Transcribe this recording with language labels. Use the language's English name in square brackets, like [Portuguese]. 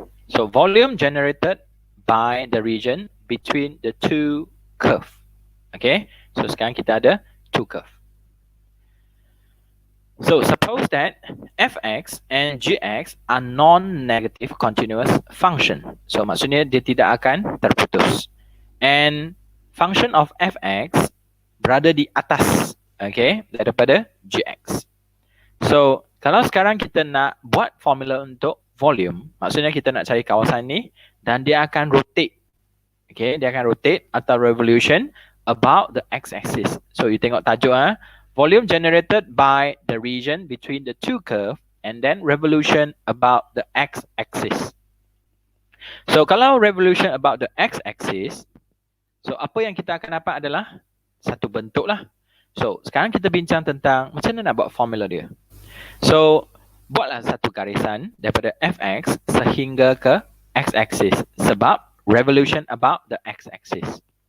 [English] So, volume generated by the region between the two curve. [Malay] Okay, so sekarang kita ada [English] two curve. So suppose that fx and gx are non-negative continuous function. [Malay] So maksudnya dia tidak akan terputus. [English] And function of fx [Malay] berada di atas, [English] okay, [Malay] daripada [English] gx. [Malay] So kalau sekarang kita nak buat formula untuk volume, maksudnya kita nak cari kawasan ni dan dia akan rotate. [English] Okay, [Malay] dia akan [English] rotate [Malay] atau [English] revolution about the x-axis. So you [Malay] tengok tajuk [English] volume generated by the region between the two curve and then revolution about the x-axis. [Malay] So kalau [English] revolution about the x-axis, [Malay] so apa yang kita akan dapat adalah satu bentuk lah. So sekarang kita bincang tentang macam mana nak buat formula dia. So buatlah satu garisan daripada fx sehingga ke x-axis sebab [English] revolution about the x-axis.